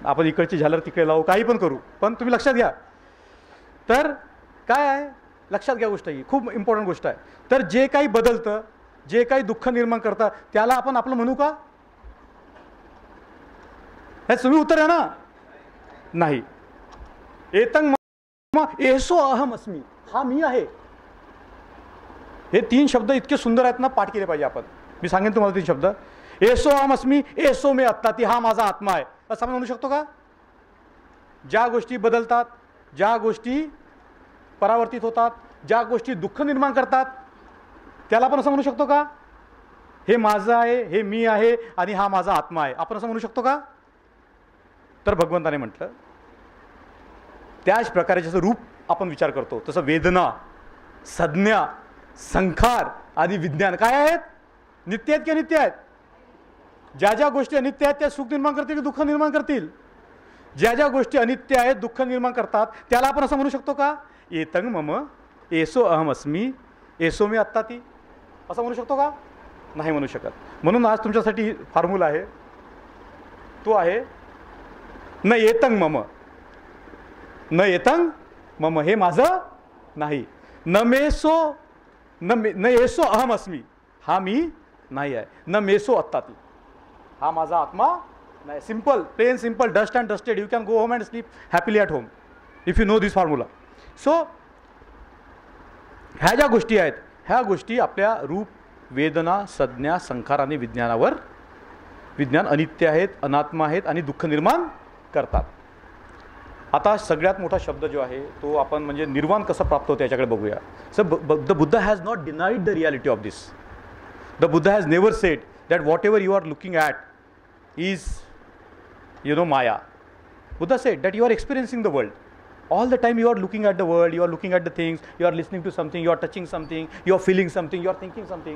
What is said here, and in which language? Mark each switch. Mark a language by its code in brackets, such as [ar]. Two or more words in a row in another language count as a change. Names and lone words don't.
[mr] आपण इकडची झालर तिकडे लावू, काही पण करू, पण तुम्ही लक्षात घ्या. तर काय आहे, लक्षात घ्या गोष्ट, ही खूप इम्पॉर्टंट गोष्ट आहे. तर जे काही बदलतं, जे काही दुःख निर्माण करतं, त्याला आपण आपलं म्हणू का? हे तुम्ही उत्तर आहे ना? नाही. [pi] एतं मम एसो अहम अस्मी, [mr] हा मी आहे. हे 3 शब्द इतके सुंदर आहेत ना, पाठ केले पाहिजे आपण. मी सांगेन तुम्हाला 3 शब्द. [pi] एसो अहम अस्मी, एसो मे अत्ताती, [mr] हा माझा आत्मा आहे, असं आपण म्हणू शकतो का? ज्या गोष्टी बदलतात, ज्या गोष्टी परावर्तित होतात, ज्या गोष्टी दुःख निर्माण करतात, त्याला आपण असं म्हणू शकतो का? हे माझं आहे, हे मी आहे आणि हा माझा आत्मा आहे, आपण असं म्हणू शकतो का? तर भगवंताने म्हटलं, त्याच प्रकारे जसं रूप आपण विचार करतो तसं वेदना, संज्ञा, संखार आणि विज्ञान काय आहेत? नित्य आहेत की अनित्य आहेत? ज्या ज्या गोष्टी अनित्य आहेत त्या सुख निर्माण करतील की दुःख निर्माण करतील? ज्या ज्या गोष्टी अनित्य आहेत, दुःख निर्माण करतात, त्याला आपण असं म्हणू शकतो का? [pi] एतं मम एसो अहम अस्मी, एसो मे अत्ताती, [mr] असं म्हणू शकतो का? नाही म्हणू शकत. म्हणून आज तुमच्यासाठी फॉर्म्युला आहे, तो आहे [pi] न एतं मम, न एतं मम, [mr] हे माझं नाही. [pi] न मेसो, न एसो अहम अस्मी, [mr] हा मी नाही आहे. [pi] न मेसो अत्ताती, [mr] हा माझा आत्मा नाही. [en] simple, plain simple, dust and dusted. you can go home and sleep happily at home if you know this formula. [mr] सो ह्या ज्या गोष्टी आहेत, ह्या गोष्टी आपल्या रूप, वेदना, संज्ञा, संखार आणि विज्ञानावर, विज्ञान अनित्य आहेत, अनात्मा आहेत आणि दुःख निर्माण करतात. आता सगळ्यात मोठा शब्द जो आहे तो आपण म्हणजे निर्वाण कसं प्राप्त होतं याच्याकडे बघूया. [en] so the Buddha has not denied the reality of this. the Buddha has never said that whatever you are looking at is Maya. Buddha said that you are experiencing the world. All the time you are looking at the world, you are looking at the things, you are listening to something, you are touching something, you are feeling something, you are thinking something.